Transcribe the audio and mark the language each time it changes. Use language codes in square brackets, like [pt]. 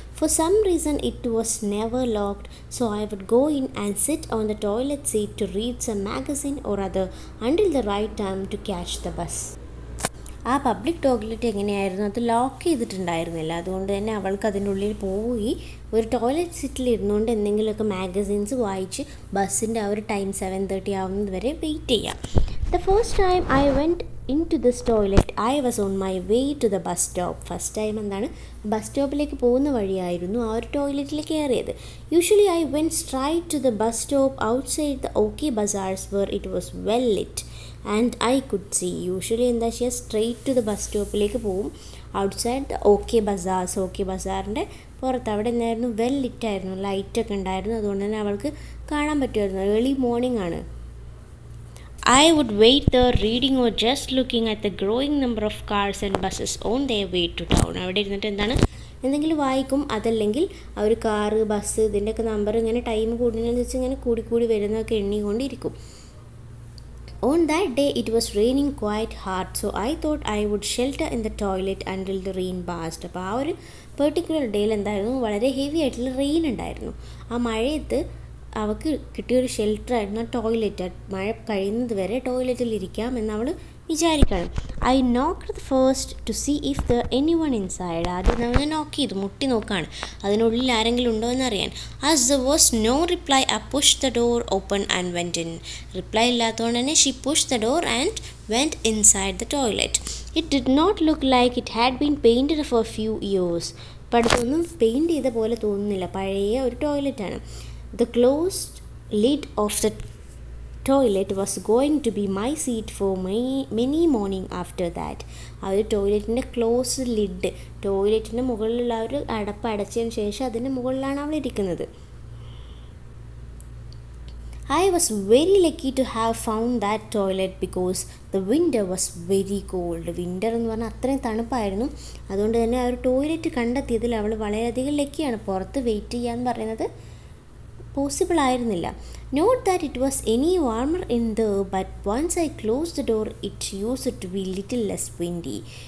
[en] For some reason it was never locked, so I would go in and sit on the toilet seat to read some magazine or other until the right time to catch the bus. [ml] ആ public toilet എങ്ങനെയായിരുന്നു, അത് lock ചെയ്തിട്ടുണ്ടായിരുന്നില്ല. അതുകൊണ്ട് തന്നെ അവൾക്ക് അതിൻ്റെ ഉള്ളിൽ പോയി ഒരു ടോയ്ലറ്റ് സീറ്റിൽ ഇരുന്നുകൊണ്ട് എന്തെങ്കിലുമൊക്കെ മാഗസിൻസ് വായിച്ച് ബസ്സിൻ്റെ ആ ഒരു ടൈം 7:30 ആവുന്നത് വരെ വെയിറ്റ് ചെയ്യാം. [en] The first time I went into this toilet, I was on my way to the bus stop. [ml] First time എന്താണ്, ബസ് സ്റ്റോപ്പിലേക്ക് പോകുന്ന വഴിയായിരുന്നു ആ ഒരു ടോയ്ലറ്റിൽ കയറിയത്. [en] Usually I went straight to the bus stop outside the OK bazaars where it was well lit and I could see. [ml] Usually എന്താ ചെയ്യുക, straight to the bus സ്റ്റോപ്പിലേക്ക് പോകും, [en] Outside the OK bazaars. [ml] OK ബസാറിൻ്റെ പുറത്ത് അവിടെ എന്തായിരുന്നു, വെൽ ലിറ്റായിരുന്നു, ലൈറ്റൊക്കെ ഉണ്ടായിരുന്നു. അതുകൊണ്ട് തന്നെ അവൾക്ക് കാണാൻ പറ്റുമായിരുന്നു. ഏർലി മോർണിംഗ് ആണ്. [en] I would wait there reading or just looking at the growing number of cars and buses on their way to town. [ml] അവിടെ ഇരുന്നിട്ട് എന്താണ്, എന്തെങ്കിലും വായിക്കും, അതല്ലെങ്കിൽ ആ ഒരു കാറ്, ബസ്, ഇതിൻ്റെയൊക്കെ നമ്പർ ഇങ്ങനെ ടൈം കൂടുന്നതിനനുസരിച്ച് ഇങ്ങനെ കൂടി വരുന്നതൊക്കെ എണ്ണിക്കൊണ്ടിരിക്കും. [en] On that day it was raining quite hard, so I thought I would shelter in the toilet until the rain passed. [ml] അപ്പോൾ ആ ഒരു പെർട്ടിക്കുലർ ഡേയിൽ എന്തായിരുന്നു, വളരെ ഹെവി ആയിട്ടുള്ള റെയിൻ ഉണ്ടായിരുന്നു. ആ മഴയത്ത് അവൾക്ക് കിട്ടിയൊരു ഷെൽട്ടറായിരുന്നു ടോയ്ലറ്റ്. മഴ കഴിയുന്നത് വരെ ടോയ്ലറ്റിലിരിക്കാം എന്നവൾ വിചാരിക്കണം. [en] I knocked first to see if the anyone inside. [ml] ആദ്യം നമ്മൾ നോക്ക് ചെയ്തു, മുട്ടി നോക്കുകയാണ് അതിനുള്ളിൽ ആരെങ്കിലും ഉണ്ടോ എന്നറിയാൻ. [en] As the was no reply I push the door open and went in. [ml] Reply ഇല്ലാത്തതുകൊണ്ട് തന്നെ [en] She push the door and went inside the toilet. It did not look like it had been painted for few years. [ml] അപ്പോൾ അടുത്തൊന്നും paint ചെയ്ത പോലെ തോന്നുന്നില്ല, പഴയ ഒരു ടോയ്ലറ്റാണ്. [en] The closed lid of the toilet was going to be my seat for many morning after that. [ml] ആ ഒരു ടോയ്ലറ്റിൻ്റെ close lid, ടോയ്ലറ്റിൻ്റെ മുകളിലുള്ള ഒരു അടപ്പ് അടച്ചതിന് ശേഷം അതിൻ്റെ മുകളിലാണ് അവൾ ഇരിക്കുന്നത്. [en] I was very lucky to have found that toilet because the winter was very cold. [ml] Winter എന്ന് പറഞ്ഞാൽ അത്രയും തണുപ്പായിരുന്നു. അതുകൊണ്ട് തന്നെ ആ ഒരു ടോയ്ലറ്റ് കണ്ടെത്തിയതിൽ അവൾ വളരെയധികം ലക്കിയാണ്. പുറത്ത് വെയിറ്റ് ചെയ്യാന്ന് പറയുന്നത് പോസിബിൾ ആയിരുന്നില്ല. [en] Not that it was any warmer in but once I close the door it use to be little less windy.